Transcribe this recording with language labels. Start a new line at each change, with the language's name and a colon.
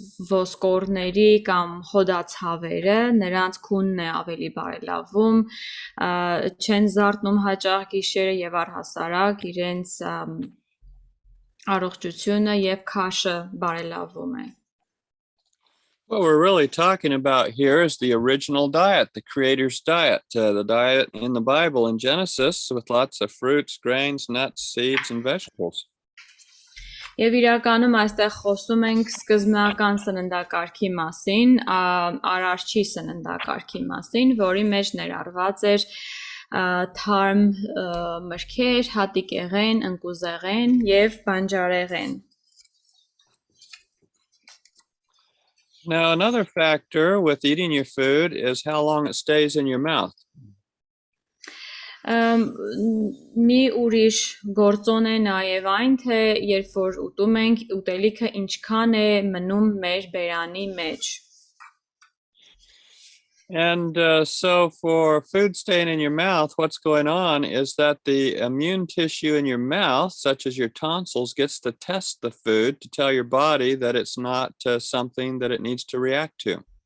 Armenian: ոսկորների կամ հոդացավերը, նրանց քունն է ավելի բարելավում, չեն զարթնում հաճախ գիշերը եւ առհասարակ իրենց առողջությունը եւ քաշը բարելավում է.
English: What we're really talking about here is the original diet, the Creator's diet, the diet in the Bible in Genesis with lots of fruits, grains, nuts, seeds, and vegetables.
Armenian: Եվ իրականում այստեղ խոսում ենք սկզբնական սննդակարգի մասին, արարչի սննդակարգի մասին, որի մեջ ներառված էր թարմ մրգեր, հատիկեղեն, ընկուզեղեն եւ բանջարեղեն.
English: Now, another factor with eating your food is how long it stays in your mouth.
Armenian: Մի ուրիշ գործոն է նաև այն, թե երբ որ ուտում ենք, ուտելիքը ինչքան է մնում մեր բերանի մեջ.
English: And so for food staying in your mouth, what's going on is that the immune tissue in your mouth, such as your tonsils, gets to test the food to tell your body that it's not something that it needs to react to.